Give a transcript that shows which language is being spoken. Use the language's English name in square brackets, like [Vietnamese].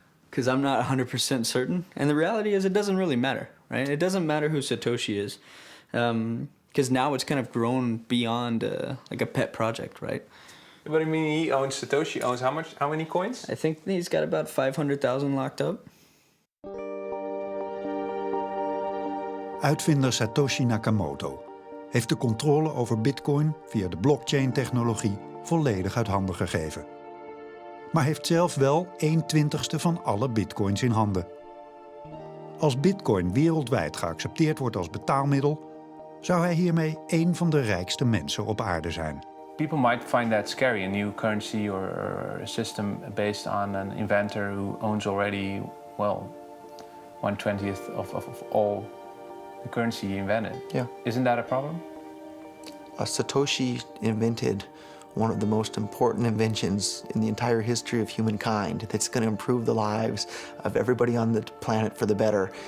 [English] Because I'm not 100% certain. And the reality is it doesn't really matter. right? It doesn't matter who Satoshi is, because now it's kind of grown beyond like a pet project, right? But I mean, he owns, Satoshi owns how many coins? I think he's got about 500,000 locked up. [Dutch] Uitvinder Satoshi Nakamoto heeft de controle over Bitcoin via de blockchain-technologie volledig uit handen gegeven. Maar heeft zelf wel 1/20ste van alle bitcoins in handen. Als bitcoin wereldwijd geaccepteerd wordt als betaalmiddel, zou hij hiermee één van de rijkste mensen op aarde zijn. [English] People might find that scary, a new currency or a system based on an inventor who owns already, well, 1/20th of all the currency he invented. Yeah. Isn't that a problem? Satoshi invented one of the most important inventions in the entire history of humankind that's going to improve the lives of everybody on the planet for the better.